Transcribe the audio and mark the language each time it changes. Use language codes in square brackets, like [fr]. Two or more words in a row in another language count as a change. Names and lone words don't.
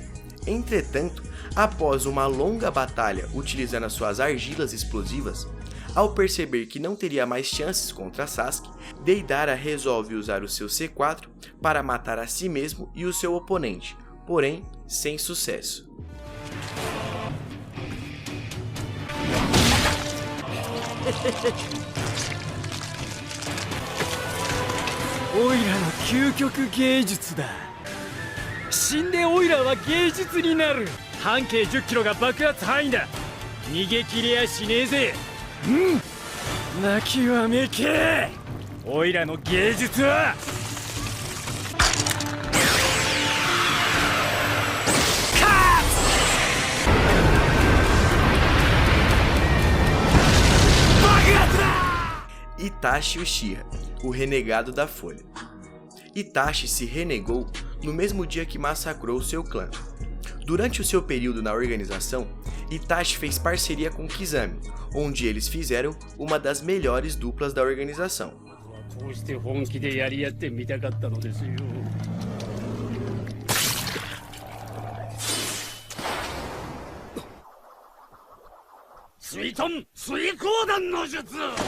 [pt] Entretanto, após uma longa batalha utilizando as suas argilas explosivas, ao perceber que não teria mais chances contra Sasuke, Deidara resolve usar o seu C4 para matar a si mesmo e o seu oponente, porém sem sucesso. [ja] オイラの究極芸術だ. 死んでオイラは芸術になる. 半径10キロが爆発範囲だ. 逃げ切りゃしねえぜ. 泣き喚け。オイラの芸術は [pt] Itachi Uchiha, o renegado da Folha. Itachi se renegou no mesmo dia que massacrou seu clã. Durante o seu período na organização, Itachi fez parceria com Kizami, onde eles fizeram uma das melhores duplas da organização. [ja] 水遁水鮫弾の術.